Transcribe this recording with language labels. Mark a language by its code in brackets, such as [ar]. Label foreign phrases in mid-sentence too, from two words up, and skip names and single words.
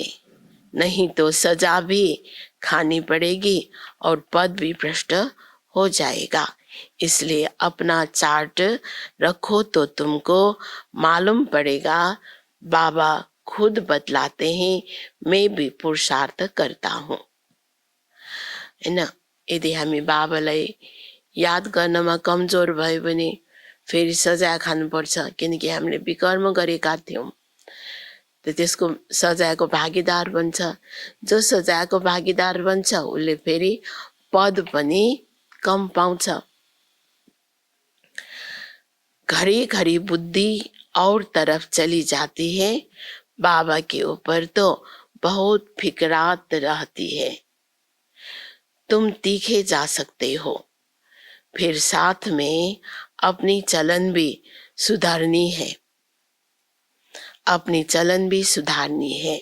[hi] नहीं तो सजा भी खानी पड़ेगी और पद भी भ्रष्ट हो जाएगा। इसलिए अपना चार्ट रखो तो तुमको मालूम पड़ेगा। बाबा खुद बतलाते हैं, मैं भी पुरुषार्थ करता हूँ। [ne] हैन? यदि हामी बाबालाई याद गर्नमा कमजोर भयो भने फेरि सजाय खानुपर्छ, किनकि हामीले विकर्म गरेका थियौं। त त्यसको सजायको भागीदार बन्छ। जो सजायको भागीदार बन्छ उसले फेरि पद पनि कम पाउँछ। [hi] घड़ी घड़ी बुद्धि और तरफ चली जाती है, बाबा के ऊपर तो बहुत फिकरात रहती है। तुम तीखे जा सकते हो, फिर साथ में अपनी चलन भी सुधारनी है, अपनी चलन भी सुधारनी है।